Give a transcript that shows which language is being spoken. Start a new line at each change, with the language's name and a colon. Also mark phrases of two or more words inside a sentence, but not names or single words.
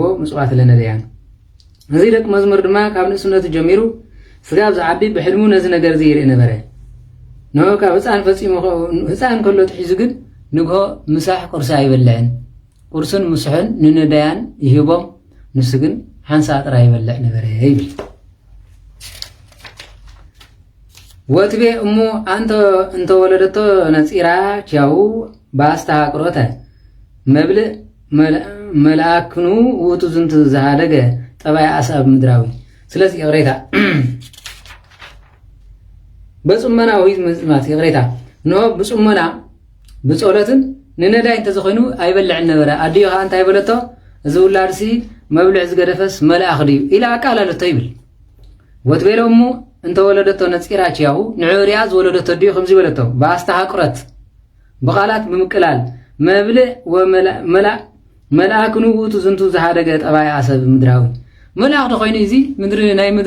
Tigrinya: ምጽዋት ለነደያን እዚ ደቅ መዝሙር ድማ ካብ ንእስነቱ ጀሚሩ ስጋብ ዝዓቢ ብሕልሙ ነዚ ነገር እዚ ይርኢ ነበረ ኖ ካብ ህፃን ፈጺሙ ህፃን ከሎ ትሒዙ ግን ንግሆ ምሳሕ ቁርሲ ኣይበልዕን ቁርስን ምስሕን ንነዳያን ይሂቦም ንሱ ግን ሓንሳ ጥራ ይበልዕ ነበረ ይብል
Geez: ወትቤ እሙ አንተ እንተወለደቶ ነፂራ ቻው ባስተሃቅሮተ መብልዕ መልአክኑ ውእቱ ዝንቱ ዝሃደገ ጠባይ አሳብ ምድራዊ ስለዚህ ቅሬታ
Tigrinya: በጽመና ወይ ምጽማት ቅሬታ ኖ በጽመና በጾለትን ንነዳይ እንተዘኾይኑ ኣይበልዕ ነበረ አዲዮ አንተ ኣይበለቶ ዝውላድሲ መብልዕ ዝገደፈስ መልአክ ድዩ ኢላ አቃላለቶ ይብል
Geez: ወትቤሎ እሙ እንተወለደቶ ነፂራ ቻው ንዑርያ
Tigrinya: ዝወለደቶ ድዩ ከምዚ በለቶ ባስተሃቅረት በቃላት ብምቅላል
Geez: መብልዕ መልአክኑ ውእቱ ዝንቱ ዝሃደገ ጠባይ አሰብ ምድራዊ
Tigrinya: መልአክ ደኾይኑ እዚ ምድሪ ናይ ምድሪ